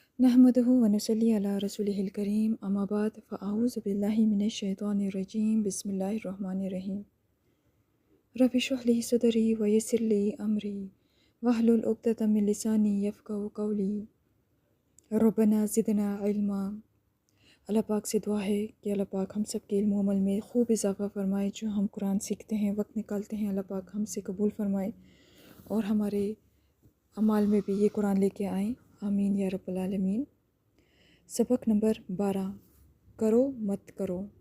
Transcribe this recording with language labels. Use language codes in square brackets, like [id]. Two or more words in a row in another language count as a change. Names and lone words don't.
[ar] نحمده ونصلي على رسوله الكريم أما بعد فأعوذ بالله من الشيطان الرجيم بسم الله الرحمن الرحيم رب اشرح لي صدري ويسر لي أمري واحلل عقدة من لساني يفقهوا قولي ربنا زدنا علما. [ur] اللہ پاک سے دعا ہے کہ اللہ پاک ہم سب کے علم و عمل میں خوب اضافہ فرمائے. جو ہم قرآن سیکھتے ہیں، وقت نکالتے ہیں، اللہ پاک ہم سے قبول فرمائے اور ہمارے اعمال میں بھی یہ قرآن لے کے آئیں. [ar] آمين يا رب العالمين. [ur] سبق نمبر 12، کرو مت کرو.